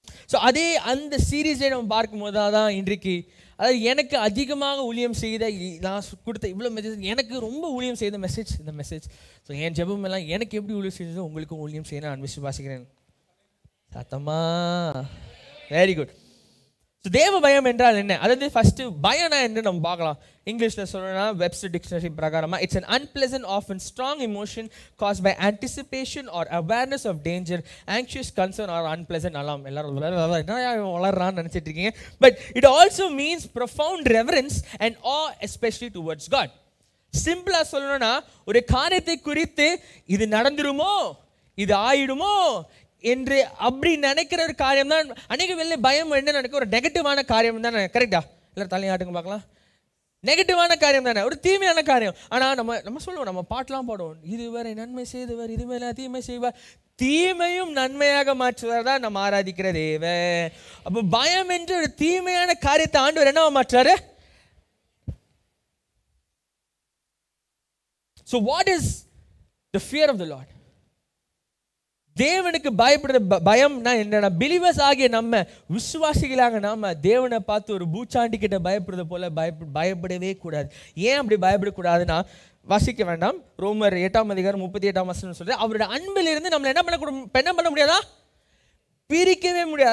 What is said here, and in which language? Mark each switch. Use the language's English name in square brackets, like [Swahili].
[Tamil] So அந்த சீரீஸை நம்ம பார்க்கும்போது தான் இன்றைக்கு, அதாவது எனக்கு அதிகமாக ஊழியம் செய்த, நான் கொடுத்த இவ்வளோ மெசேஜ், எனக்கு ரொம்ப ஊழியம் செய்த இந்த மெசேஜ். ஸோ என் ஜெபம் எல்லாம் எனக்கு எப்படி ஊழியம் செய்ததோ உங்களுக்கும் ஊழியம் செய்ய நான் விசுவாசிக்கிறேன். சத்தமா? Very good. ஸோ தேவ பயம் என்றால் என்ன? அதாவது ஃபஸ்ட்டு பயம்னா என்று நம்ம பார்க்கலாம். இங்கிலீஷில் சொல்லணும்னா வெப்ஸ்டர் டிக்ஷனரி பிரகாரமாக [English] It's an unpleasant often strong emotion caused by anticipation or awareness of danger, anxious concern or unpleasant alarm. [Tamil] எல்லாரும் வளர்றான்னு நினச்சிட்டு இருக்கீங்க. [English] But it also means profound reverence and awe especially towards God. [Tamil] சிம்பிளாக சொல்லணும்னா ஒரு காரியத்தை குறித்து இது நடந்துருமோ, இது ஆயிடுமோ என்று அப்படி நினைக்கிற ஒரு காரியம் தான் அநேக வேளை பயம். என்ன நினைக்க ஒரு நெகட்டிவான காரியம் தானே, கரெக்டா? எல்லாரும் தலையாட்டுங்க பார்க்கலாம். நெகட்டிவான காரியம் தானே, ஒரு தீமையான காரியம். ஆனால் நம்ம சொல்லுவோம், நம்ம பாட்டெலாம் பாடுவோம், இதுவரை நன்மை செய்தவர் இதுவரை தீமை செய்வார், தீமையும் நன்மையாக மாற்றுவார் தான் நம்ம ஆராதிக்கிற தேவன். அப்போ பயம் என்று ஒரு தீமையான காரியத்தை ஆண்டவர் என்னவா மாற்றாரு? [English] So what is the fear of the Lord? [Tamil] தேவனுக்கு பயப்படுற பயம்னா என்னன்னா, பிலீவர்ஸ் ஆகிய நம்ம, விசுவாசிகளாக நாம தேவனை பார்த்து ஒரு பூச்சாண்டி கிட்ட பயப்படுறது போல பயப்படவே கூடாது. ஏன் அப்படி பயப்படக்கூடாதுன்னா, வாசிக்க வேண்டாம், ரோமர் 8:38 சொல்றது, அவருடைய அன்பிலிருந்து நம்மளை என்ன பண்ண முடியாதா? பிரிக்கவே முடியாது.